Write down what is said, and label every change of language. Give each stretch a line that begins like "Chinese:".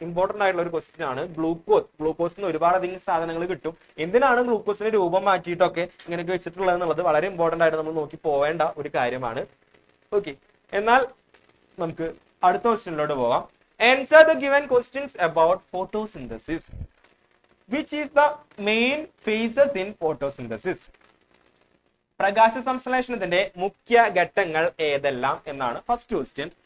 Malayalam: Important ആയിട്ടുള്ള ഒരു question ആണ് ഗ്ലൂക്കോസ്. ഗ്ലൂക്കോസിന് ഒരുപാടധികം സാധനങ്ങൾ കിട്ടും. എന്തിനാണ് ഗ്ലൂക്കോസിന്റെ രൂപം മാറ്റിയിട്ടൊക്കെ ഇങ്ങനെയൊക്കെ വെച്ചിട്ടുള്ളത് എന്നുള്ളത് വളരെ ഇമ്പോർട്ടന്റ് ആയിട്ട് നമ്മൾ നോക്കി പോവേണ്ട ഒരു കാര്യമാണ്. ഓക്കെ, എന്നാൽ നമുക്ക് അടുത്ത ക്വസ്റ്റ്യനിലോട്ട് പോകാം.
English: Answer the given questions about photosynthesis. Which is the main phases in photosynthesis?
Malayalam: പ്രകാശ സംശ്ലേഷണത്തിന്റെ മുഖ്യ ഘട്ടങ്ങൾ ഏതെല്ലാം എന്നാണ് ഫസ്റ്റ് ക്വസ്റ്റ്യൻ.